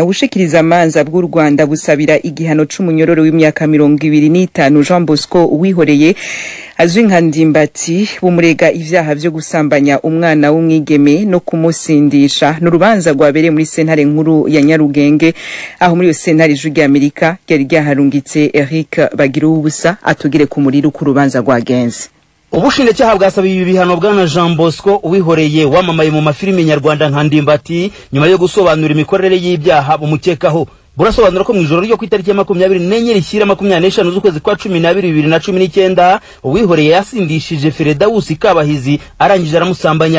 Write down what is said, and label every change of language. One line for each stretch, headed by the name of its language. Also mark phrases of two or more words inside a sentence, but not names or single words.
Rundi: Ubushikiriza amanza bw'u Rwanda busabira igihano c'umunyororo w'imyaka 25 Jean Bosco Uwihoreye azwi nka Ndimbati bumurega ivyaha vyo gusambanya umwana w'umwigeme no kumusindisha. N'urubanza rwabereye muri sentare nkuru ya Nyarugenge, aho muri yo sentare ijwi rya Amerika ryari ryaharungitse Eric Bagiruwubusa atugire ku muriro ku rubanza rwagenze.
Kinyarwanda: Ubushinjacyaha bwasabiye ibi bihano bwana Jean Bosco Uwihoreye wamamaye mu mafilimi nyarwanda nka Ndimbati nyuma yo gusobanura imikorere y'ibyaha bumukekaho. Burasobanura ko mu ijoro ryo ku itariki ya 24 rishyira 25 z'ukwezi kwa 12 2019 Uwihoreye yasindishije Feredawusi Kabahizi arangije aramusambanya.